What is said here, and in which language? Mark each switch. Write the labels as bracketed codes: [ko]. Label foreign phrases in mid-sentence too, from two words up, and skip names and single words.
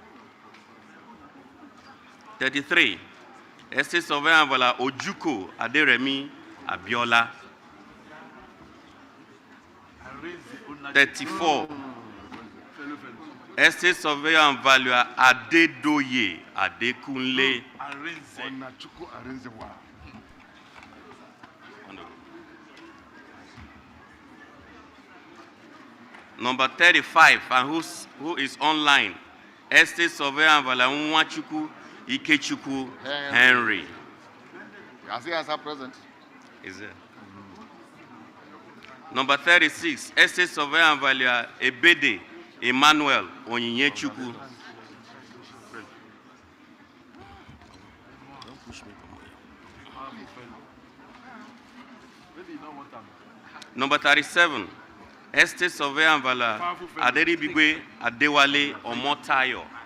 [en] 33, Estate Surveyor and Valuer Ojuko Aderemi Abiola. 34, Estate Surveyor and Valuer Adedoye Adekunle. Number 35, and who is online, Estate Surveyor and Valuer Nwachukwu Ikechukwu Henry. As he has a present. Is it? Number 36, Estate Surveyor and Valuer Ebede Emmanuel Onyinyechukwu. Number 37, Estate Surveyor and Valuer Aderibigwe Adewale Omotayo.